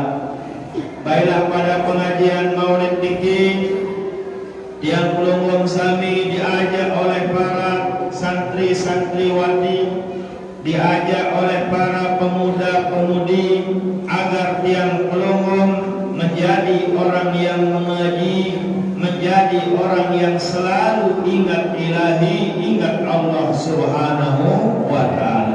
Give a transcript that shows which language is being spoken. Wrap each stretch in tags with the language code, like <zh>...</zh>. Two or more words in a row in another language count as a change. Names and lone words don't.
<id>Baiklah pada pengajian Maulid</id> <sas>niki tiang pelunggung sami</sas> <id>diajak oleh para santri-santriwati, diajak oleh para pemuda-pemudi agar tiang pelunggung menjadi orang yang mengaji, menjadi orang yang selalu ingat ilahi, ingat Allah</id> <ar>Subhanahu wa taala.</ar>